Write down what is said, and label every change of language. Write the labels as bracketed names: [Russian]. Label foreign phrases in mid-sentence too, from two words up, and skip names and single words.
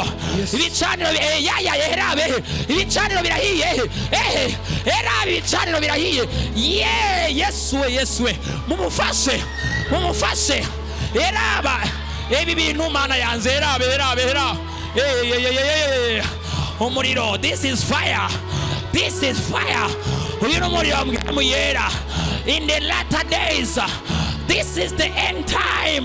[Rundi] Ibicaniro herabe. Ibicaniro birahiye. Herabe ibicaniro birahiye. Yesu we. Mumufashe. Heraba. Ebi bintu mana yanze hera. Umuriro. [English] This is fire. [Rundi] Uyu n'umuriro mwemu yera. [English] In the latter days, this is the end time.